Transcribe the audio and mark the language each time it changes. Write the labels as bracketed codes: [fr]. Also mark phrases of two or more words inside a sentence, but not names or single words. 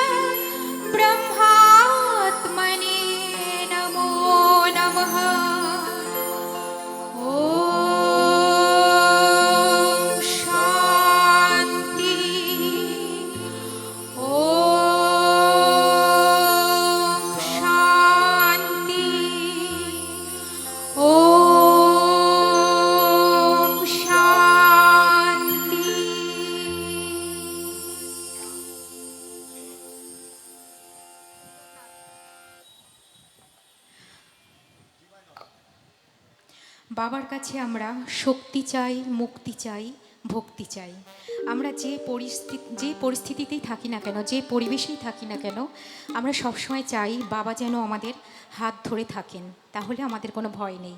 [sa] ब्रह्मात्मने नमो नमः ॐ शान्ति ॐ शान्ति ॐ शान्ति। [bn] বাবার কাছে আমরা শক্তি চাই, মুক্তি চাই, ভক্তি চাই। আমরা যে পরিস্থিতিতেই থাকি না কেন, যে পরিবেশেই থাকি না কেন, আমরা সবসময় চাই বাবা যেন আমাদের হাত ধরে থাকেন, তাহলে আমাদের কোনো ভয় নেই।